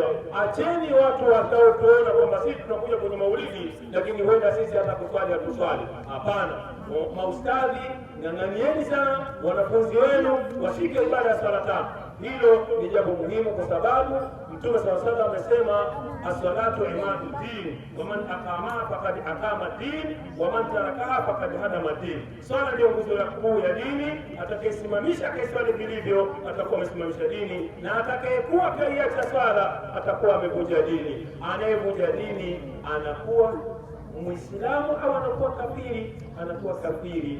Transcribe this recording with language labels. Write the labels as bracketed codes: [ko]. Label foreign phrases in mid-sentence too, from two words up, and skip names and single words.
[sw] Acheni watu wataotuona kwamba sisi tunakuja kwenye maulidi lakini huenda sisi hata kuswali hatuswali. Hapana. Maustadhi, ng'ang'anieni sana wanafunzi wenu washike ibada ya swala 5. Hilo ni jambo muhimu kwa sababu Mtume [ar] صلى الله عليه وسلم [sw] amesema [ar] الصلاة عماد دين ومن أقامها فقد أقام دين ومن تركها فقد هدم دين. [sw] Swala ndio nguzo kuu ya dini. Atakayesimamisha kaiswali vilivyo atakuwa amesimamisha dini, na atakayekuwa kaiacha swala atakuwa amevunja dini. Anayevunja dini anakuwa Muislamu au anakuwa kafiri? Anakuwa kafiri.